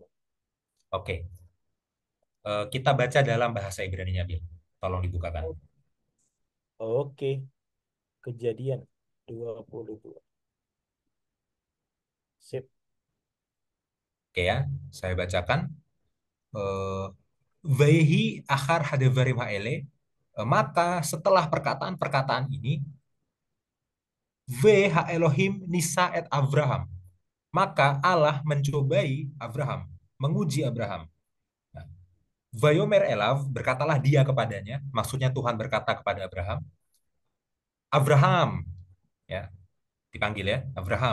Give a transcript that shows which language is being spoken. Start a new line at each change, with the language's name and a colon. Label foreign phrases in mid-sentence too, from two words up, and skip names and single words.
Indonesian: Oke, kita baca dalam bahasa Ibrani-nya Bil. Tolong dibukakan. Oke, Kejadian 22. Sip. Oke ya, saya bacakan.
Hebrew: Eh, ויהי אחר הדברים האלה.
Indonesian: Maka setelah perkataan-perkataan ini,
Hebrew: והאלהים נסה את אברהם.
Indonesian: Maka Allah mencobai Abraham, menguji Abraham. Nah,
Hebrew: ויאמר אליו,
Indonesian: berkatalah dia kepadanya, maksudnya Tuhan berkata kepada Abraham, Abraham, ya, dipanggil ya, Abraham.